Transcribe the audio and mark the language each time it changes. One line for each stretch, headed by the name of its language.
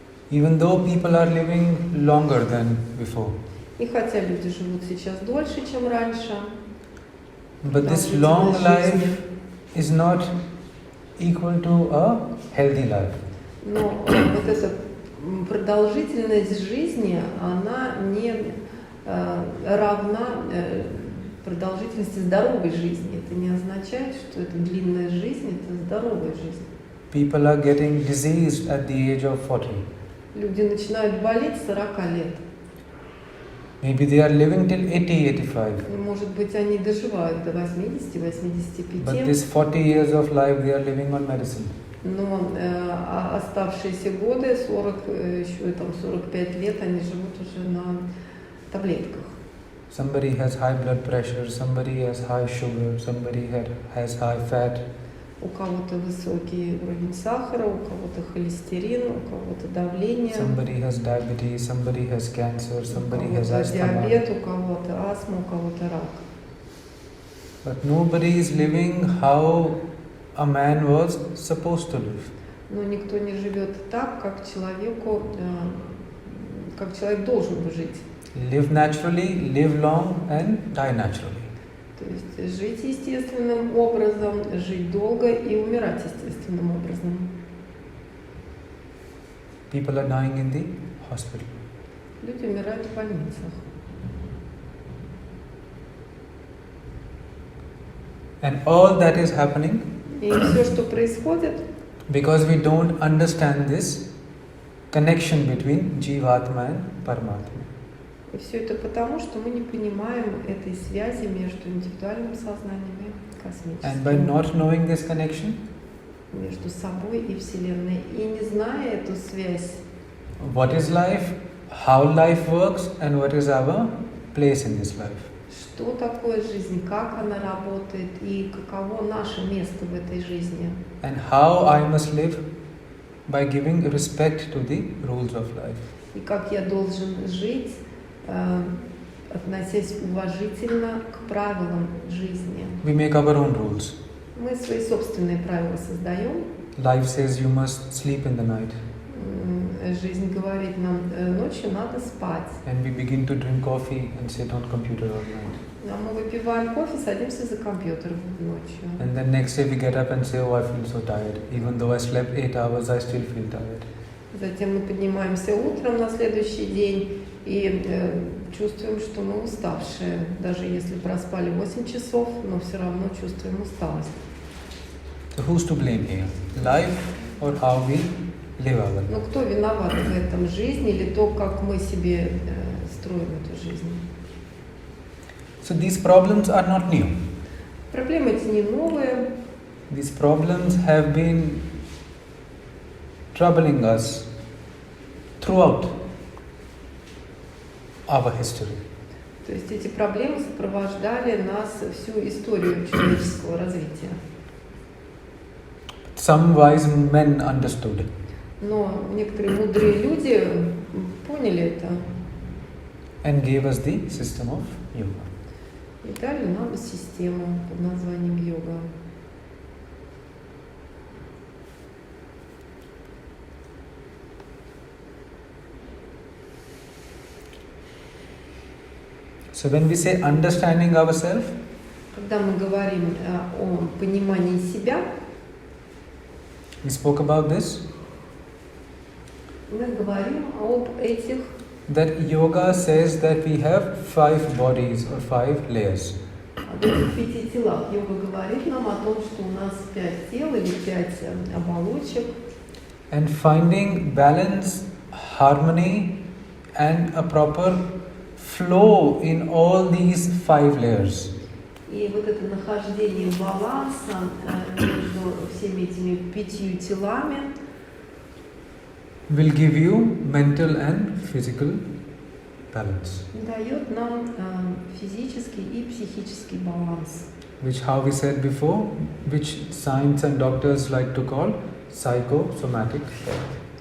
English: Even though people are living longer than before.
Russian: И хотя люди живут сейчас дольше, чем раньше,
English: But this long life is not equal to a healthy life.
Russian: но вот эта продолжительность жизни, она не равна продолжительности здоровой жизни. Это не означает, что это длинная жизнь, это здоровая жизнь.
English: People are getting diseased at the age of 40.
Russian: Люди начинают болеть с 40 лет.
English: Maybe they are living till 80, 85.
Russian: И, может быть, они доживают до 80,
English: But
Russian: 85.
English: this 40 years of life they are living on medicine.
Russian: Но оставшиеся годы, 40, еще там 45 лет, они живут уже на таблетках.
English: Somebody has high blood pressure, somebody has high sugar, somebody has high fat.
Russian: У кого-то высокий уровень сахара, у кого-то холестерин, у кого-то давление,
English: Somebody has diabetes, somebody has cancer,
Russian: у
English: somebody has
Russian: кого-то
English: asthma.
Russian: диабет, у кого-то астма, у кого-то рак.
English: But nobody is living how a man was supposed to live.
Russian: Но никто не живет так, как человеку, как человек должен бы жить.
English: Live naturally, live long and die naturally.
Russian: То есть жить естественным образом, жить долго и умирать естественным образом.
English: People are dying in the hospital.
Russian: Люди умирают в больницах.
English: And all that is happening
Russian: И все, что происходит,
English: because we don't understand this connection between Jivatma and Paramatma.
Russian: и все это потому, что мы не понимаем этой связи между индивидуальным сознанием и
English: And by
Russian: космическим,
English: not knowing this connection,
Russian: между собой и Вселенной. И не зная эту связь,
English: what is life, how life works, and what is our place in this life.
Russian: что такое жизнь, как она работает и каково наше место в этой жизни.
English: And how I must live by giving respect to the rules of life.
Russian: И как я должен жить, относясь уважительно к правилам жизни.
English: We make our own rules.
Russian: Мы свои собственные правила создаем.
English: Life says you must sleep in the night,
Russian: Жизнь говорит нам, ночью надо спать.
English: and we begin to drink coffee and sit on computer all night.
Russian: А мы выпиваем кофе, садимся за компьютер ночью.
English: And then next day we get up and say, oh, I feel so tired. Even though I slept 8 hours, I still feel tired.
Russian: Затем мы поднимаемся утром на следующий день и чувствуем, что мы уставшие. Даже если проспали 8 часов, но все равно чувствуем усталость.
English: So who's to blame here? Life or how we live our
Russian: Но
English: life?
Russian: кто виноват в этом, жизнь или то, как мы себе строим эту жизнь?
English: So these problems are not new.
Russian: Проблемы эти не новые.
English: These problems have been troubling us throughout our history.
Russian: То есть эти проблемы сопровождали нас всю историю человеческого развития.
English: Some wise men understood.
Russian: Но некоторые мудрые люди поняли это
English: And gave us the system of yoga.
Russian: и дали нам систему под названием йога.
English: So when we say understanding ourselves,
Russian: Когда мы говорим о понимании себя,
English: we spoke about this,
Russian: мы говорим об этих,
English: that yoga says that we have 5 bodies or 5 layers.
Russian: об этих 5 телах. Йога говорит нам о том, что у нас 5 тел или 5 оболочек.
English: And finding balance, harmony, and a proper flow in all these 5 layers.
Russian: И вот это нахождение баланса между всеми этими 5 телами
English: will give you mental and physical balance.
Russian: дает нам физический и психический баланс.
English: Which, how we said before, which science and doctors like to call psychosomatic health.